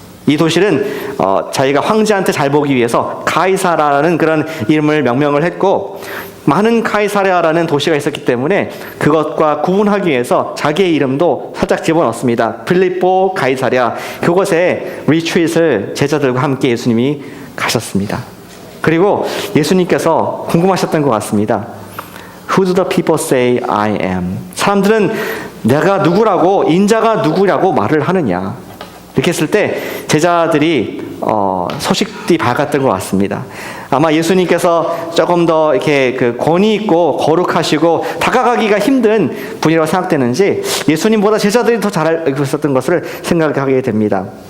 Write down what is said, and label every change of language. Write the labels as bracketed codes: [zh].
[ko] 이 도시는 자기가 황제한테 잘 보기 위해서 가이사라라는 그런 이름을 명명을 했고, 많은 가이사랴라는 도시가 있었기 때문에 그것과 구분하기 위해서 자기의 이름도 살짝 집어넣습니다. 빌립보 가이사랴, 그곳에 리트릿을 제자들과 함께 예수님이 가셨습니다. 그리고 예수님께서 궁금하셨던 것 같습니다. [en] Who do the people say I am? [ko] 사람들은 내가 누구라고, 인자가 누구라고 말을 하느냐? 이렇게 했을 때 제자들이 소식이 밝았던 것 같습니다. 아마 예수님께서 조금 더 이렇게 권위 있고 거룩하시고 다가가기가 힘든 분이라고 생각되는지 예수님보다 제자들이 더 잘 알고 있었던 것을 생각하게 됩니다.